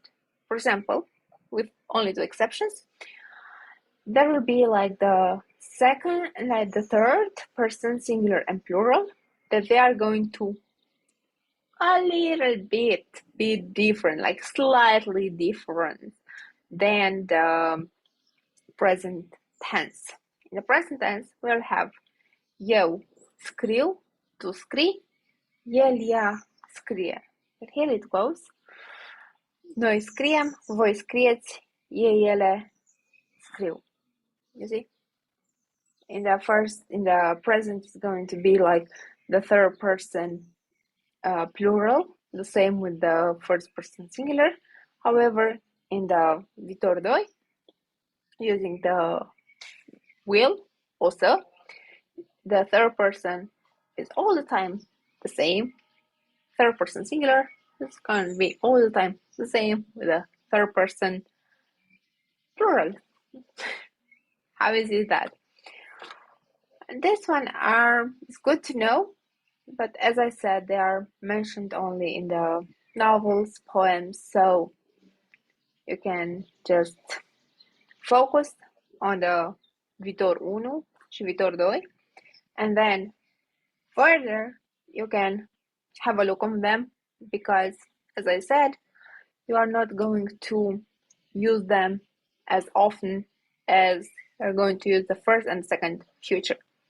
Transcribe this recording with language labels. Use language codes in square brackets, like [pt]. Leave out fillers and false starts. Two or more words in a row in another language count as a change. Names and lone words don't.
[en] For example, with only two exceptions, there will be like the second and like the third person singular and plural that they are going to a little bit be different, like slightly different than the present tense. In the present tense, we'll have [ro] eu scriu, tu scrii, el ea scrie. [en] But here it goes. [ro] Noi scriem, voi scrieți, ei ele scriu. [en] You see? In the present, it's going to be like the third person plural, the same with the first person singular. However, in the [ro] viitor doi, [en] using the will, also, the third person is all the time the same. Third person singular is going to be all the time the same with the third person plural. How is it that? This one is good to know, but as I said, they are mentioned only in the novels, poems, so you can just focus on the [ro] viitor 1 și viitor 2, [en] and then further you can have a look on them, because as I said, you are not going to use them as often as you're going to use the first and second future.